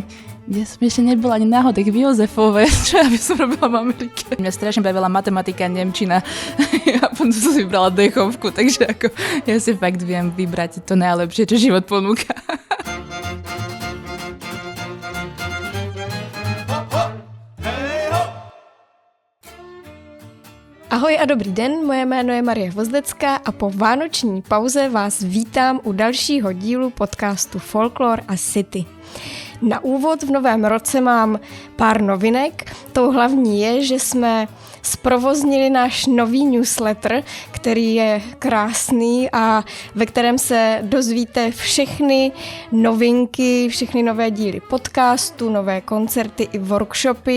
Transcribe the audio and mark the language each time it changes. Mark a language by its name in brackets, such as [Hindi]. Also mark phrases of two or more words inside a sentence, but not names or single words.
[Slovak] Ja som ešte nebola ani náhodek v Jozefove, čo ja by som robila v Amerike. Mňa strašne bavila matematika, nemčina a potom som si vybrala dechovku, takže ako ja si fakt viem vybrať to najlepšie, čo život ponúka. [Czech] Ahoj a dobrý den, moje jméno je Marie Vozdecká a po vánoční pauze vás vítám u dalšího dílu podcastu Folklore a City. Na úvod v novém roce mám pár novinek. Tou hlavní je, že jsme zprovoznili náš nový newsletter, který je krásný a ve kterém se dozvíte všechny novinky, všechny nové díly podcastu, nové koncerty i workshopy.